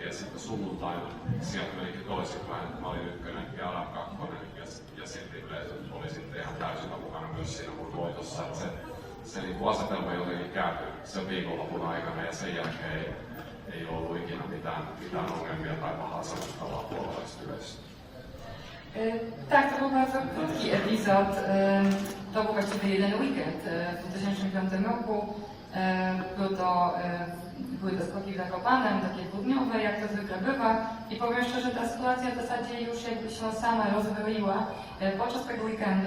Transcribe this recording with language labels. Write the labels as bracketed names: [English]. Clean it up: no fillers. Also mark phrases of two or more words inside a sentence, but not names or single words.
[Finnish] Ja sitten sunnuntaina sieltä menikin toisinpäin, että mä olin ykkönen ja Adam kakkonen. Ja silti yleisö oli sitten ihan täysin mukana myös siinä mun voitossa. Että se niin kuin asetelma jotenkin kääntyi sen viikonlopun aikana ja sen jälkeen ei ollut ikinä mitään ongelmia tai pahaa sanottavaa puolueistyössä. [Polish] Tak, to był bardzo krótki epizod. To był właściwie jeden weekend w 2005 roku. Były to skoki w Zakopanem, takie dwudniowe, jak to zwykle bywa. I powiem szczerze, ta sytuacja w zasadzie już jakby się sama rozbroiła podczas tego weekendu.